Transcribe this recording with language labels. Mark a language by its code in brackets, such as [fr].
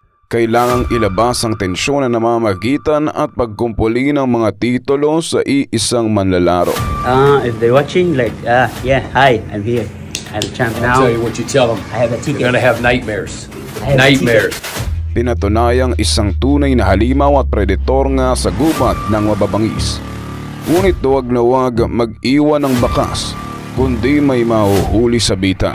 [tl] Kailangang ilabas ang tensyon na namamagitan at pagkumpuli ng mga titulo sa iisang manlalaro. [en] If they're watching, yeah, hi, I'm here. I'm the champ now. I'll tell you what you tell them. I have a ticket. You're gonna have nightmares. I have Nightmares. [tl] Pinatunayang isang tunay na halimaw at predator nga sa gubat ng mababangis. Ngunit huwag na huwag mag-iwan ng bakas, kundi may mahuhuli sa bita.